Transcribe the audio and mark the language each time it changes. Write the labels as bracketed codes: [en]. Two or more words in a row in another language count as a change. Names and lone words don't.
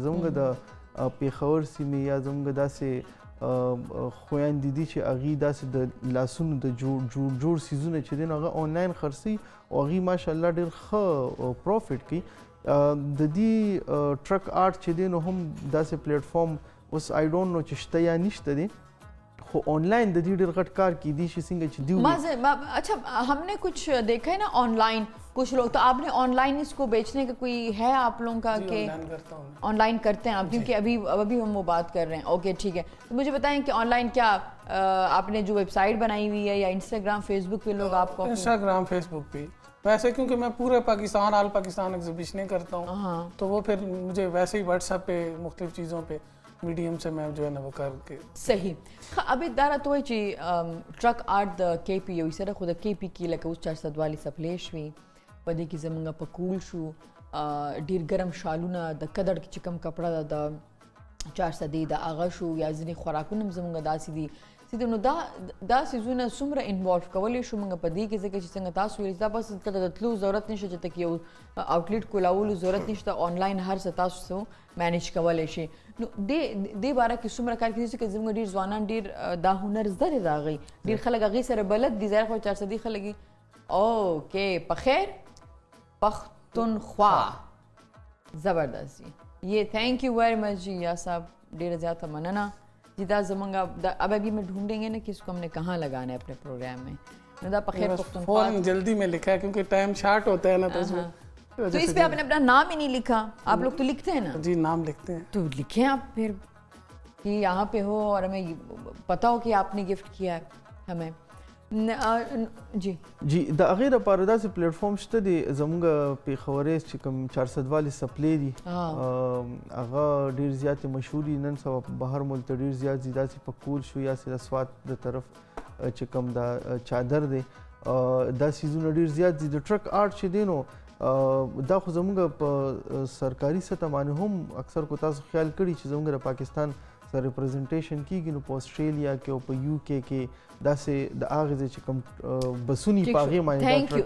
[ps] زموږ د پېښور سیمې یا زموږ داسې خویندې دي چې هغې داسې د لاسونو د جوړ څیزونه چې دي نو هغه آنلاین خرڅوي او هغې ماشاءالله ډېر ښه پروفټ کوي. د دې ټرک آرټ چې دی نو هم داسې پلیټفارم اوس [en] I don't know [ps] چې شته یا نشته دی, خو آنلاइन د دې ډېر غټ کار کیدی شي څنګه چې دیو. [ur] اچھا ہم نے کچھ دیکھا ہے نا آن لائن کچھ لوگ, تو آپ نے آن لائن اس کو بیچنے کا کوئی ہے آپ لوگوں کا کہ آن لائن کرتے ہیں آپ؟ کیونکہ ابھی ہم وہ بات کر رہے ہیں. اوکے ٹھیک ہے, تو مجھے بتائیں کہ آن لائن کیا آپ نے جو ویب سائٹ بنائی ہوئی ہے یا انسٹاگرام فیس بک پہ لوگ آپ کو؟ انسٹاگرام فیس بک پہ ویسے کیونکہ میں پورے پاکستان آل پاکستان ایگزیبیشنیں کرتا ہوں, تو وہ پھر مجھے ویسے ہی واٹس ایپ پہ مختلف چیزوں پہ میڈیم سے میں جو ہے نا وہ کر کے. صحیح. [ps] ابھی دارا تو چې ټرک آرټ د کې پی یو سره خو د کې پی کې لکه اوس 400 والی سپلی شوي, په دې کې زمونږ په کول شو ډېر ګرم شالونه, د کدړ چې کوم کپړه ده د 400 دی د هغه شو, یا ځینې خوراکونه هم زمونږ داسې دي. نو دا څیزونه څومره انوالو کولی شو موږ په دې کې, ځکه چې څنګه تاسو ویل دا بس ته د تلو ضرورت نشته, چې ته یو آوټلیټ کولولو ضرورت نشته, آنلاین هر څه تاسو مینیج کولی شي. نو دې باره کې څومره کار کېږي, چې زموږ ډېر ځوانان ډېر دا هنر زده دی د هغې, ډېر خلک هغې سره بلد دي. ظاهر خو 400 دي خلک دي. اوکې پخیر پښتونخوا, [ur] زبردست جی. [en] یہ thank you very much جی یا صاحب, [ps] ډېره زیاته مننه جی. دا زمونږ [ur] اب ابھی میں ڈھونڈیں گے نا کہ اس کو ہم نے کہاں لگانا ہے اپنے پروگرام میں. [ps] دا پخیر پختونخوا [ur] فوراً جلدی میں لکھا ہے کیونکہ ٹائم شارٹ ہوتا ہے نا, تو اس میں تو اس پہ آپ نے اپنا نام ہی نہیں لکھا. آپ لوگ تو لکھتے ہیں نا؟ جی نام لکھتے ہیں. تو لکھیں آپ پھر کہ یہاں پہ ہو اور ہمیں پتہ ہو کہ آپ نے گفٹ کیا ہے ہمیں. جی [ps] جی د هغې دپاره داسې پلیټفارم شته دی زموږ پېښورۍ چې کوم 400 والې سپلې دي هغه ډېر زیاتې مشهور دي نن سبا په بهر ملک ته ډېر زیات ځي داسې په کور شو یا د سوات د طرف چې کوم دا چادر دی دا سیزونه ډېر زیات دي د ټرک آرټ چې دی نو دا خو زموږ په سرکاري سطح باندې هم اکثر کو تاسو خیال کړي چې زموږ د پاکستان سره ریپرزنټیشن کیږي نو په استرالیا کې او په یو کې کې داسې د هغې ځای چې کوم بسونی په هغې باندې